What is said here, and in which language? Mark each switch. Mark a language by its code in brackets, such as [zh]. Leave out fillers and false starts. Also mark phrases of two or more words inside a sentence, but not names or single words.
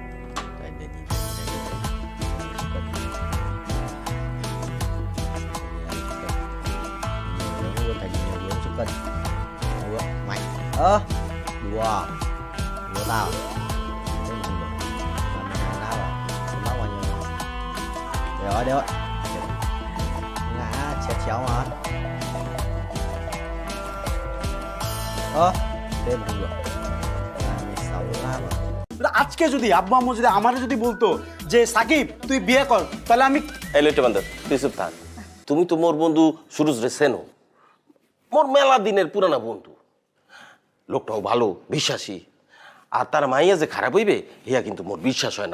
[vi] Đùa tao. Đấy rồi. Ngã chéo hả? Thêm không được. 26 [bn] আজকে যদি আব্বু আম্মু যদি আমারে যদি বলতো যে সাকিব তুই বিয়ে কর, তাহলে আমি এই লইতে বান্ধব তুই চুপ থাক। তুমি তো মোর বন্ধু সুরজ রে চেনো, মোর মেলা দিনের পুরানা বন্ধু। লোকটাও ভালো, বিশ্বাসী। আর তার মাইয়া যে খারাপ হইবে ইয়া কিন্তু মোর বিশ্বাস হয় না।